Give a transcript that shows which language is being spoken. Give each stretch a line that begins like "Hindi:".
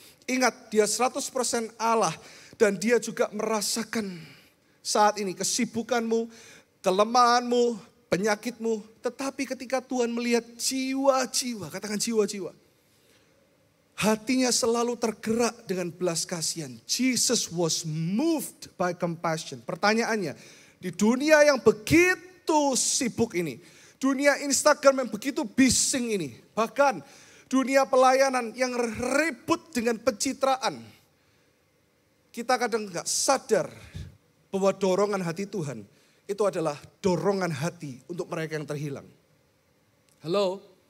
Indonesian: Ingat, dia 100% Allah. Dan dia juga merasakan saat ini kesibukanmu, kelemahanmu, penyakitmu. Tetapi ketika Tuhan melihat jiwa-jiwa, katakan jiwa-jiwa. Hatinya selalu tergerak dengan belas kasihan.
English: Jesus was moved by compassion.
Indonesian: Pertanyaannya, di dunia yang begitu sibuk ini, dunia Instagram yang begitu bising ini, bahkan dunia pelayanan yang ribut dengan pencitraan, kita kadang gak sadar bahwa dorongan hati Tuhan itu adalah dorongan hati untuk mereka yang terhilang. Halo?